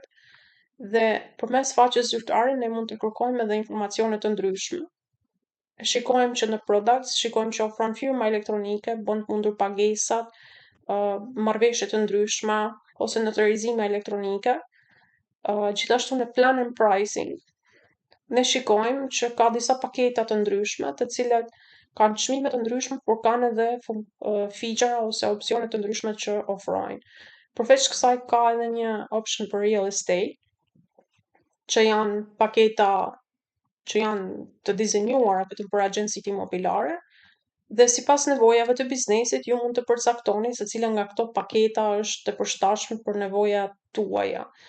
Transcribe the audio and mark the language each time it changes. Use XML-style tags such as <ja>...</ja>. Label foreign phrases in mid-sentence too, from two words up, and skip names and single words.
<sq>Dhe përmes faqes zyrtare ne mund të kërkojmë edhe informacione të ndryshme. Shikojmë që në products, shikojmë që ofron firma elektronike, bën mundur pagesat, marrëveshje të ndryshme ose në tërheqëzime elektronike. Gjithashtu në</sq> <en>plan and pricing,</en> <sq>ne shikojmë që ka disa paketa të ndryshme, të cilat kanë çmime të ndryshme, por kanë edhe feature ose opsione të ndryshme që ofrojnë. Përveç kësaj ka edhe një option për</sq> <en>real estate,</en> <sq>që janë paketa që janë të dizenjuara vetëm për agjencitë imobiliare dhe sipas nevojave të biznesit ju mund të përcaktoni se cila nga këto paketa është e përshtatshme për nevojat tuaja.</sq>